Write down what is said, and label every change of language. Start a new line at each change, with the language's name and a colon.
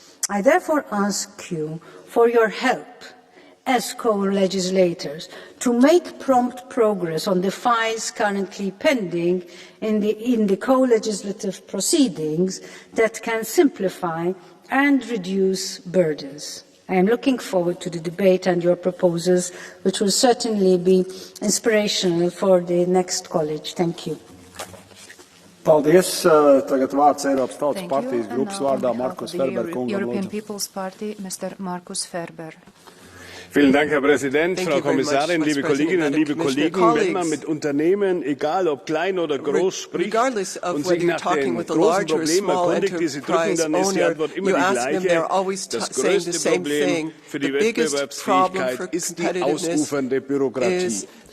English: I therefore ask you for your help as co-legislators to make prompt progress on the files currently pending in the co-legislative proceedings that can simplify and reduce burdens. I am looking forward to the debate and your proposals, which will certainly be inspirational for the next college. Thank you.
Latvian: Paldies. Tagad vārds Eiropas Tautas partijas grupas vārdā Markus Ferber kungam.
English: European People's Party, Mr. Markus Ferber.
German: Vielen Dank, Herr Präsident, Frau Kommissarin, liebe Kolleginnen und liebe Kollegen. Wenn man mit Unternehmen, egal ob klein oder groß, spricht und sich nach den großen Problemen erkundigt, die sie drücken, dann ist die Antwort immer die gleiche. Das größte Problem für die Wettbewerbsfähigkeit ist die ausufernde Bürokratie.